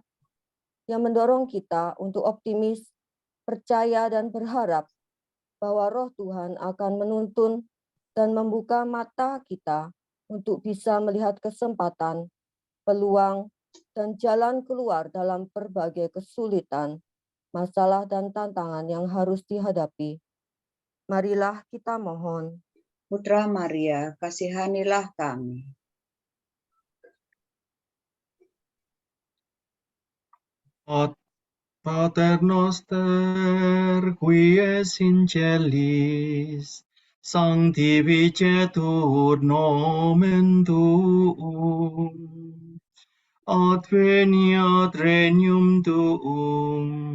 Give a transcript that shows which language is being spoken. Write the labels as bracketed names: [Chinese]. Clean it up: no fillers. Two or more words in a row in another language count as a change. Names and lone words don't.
[Indonesian] yang mendorong kita untuk optimis, percaya, dan berharap bahwa Roh Tuhan akan menuntun dan membuka mata kita untuk bisa melihat kesempatan, peluang, dan jalan keluar dalam berbagai kesulitan, masalah, dan tantangan yang harus dihadapi. Marilah kita mohon. Putra Maria, kasihanilah kami. [Latin] Pater noster, qui es in celis, sanctificetur nomen tuum, adveniat regnum tuum,